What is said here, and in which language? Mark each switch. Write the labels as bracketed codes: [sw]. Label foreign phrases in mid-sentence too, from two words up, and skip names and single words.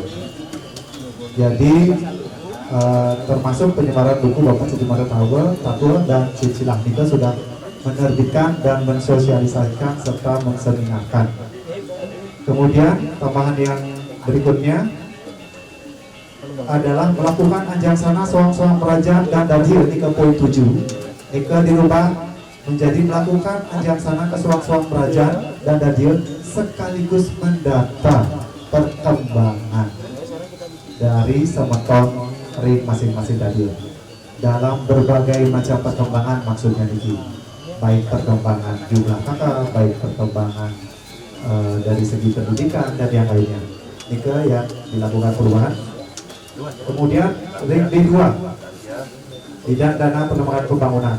[id] Jadi termasuk penyebaran buku Bapak Sutimara Tatul dan Silsilah Nika sudah menerbitkan dan mensosialisasikan serta menseminarkan. Kemudian tambahan yang berikutnya adalah melakukan anjangsana soang-soang peraja dan dahil Nika poin 7. Nika dirubah menjadi melakukan anjangsana ke soang-soang peraja dan dahil sekaligus mendata perkembangan dari [ban] semeton ring [id] masing-masing dahil dalam berbagai macam perkembangan, maksudnya ini baik perkembangan jumlah kakak, baik perkembangan dari segi pendidikan dan yang lainnya. Nika yang dilakukan perubahan. Kemudian ring B2 bidang dana pengembangan pembangunan.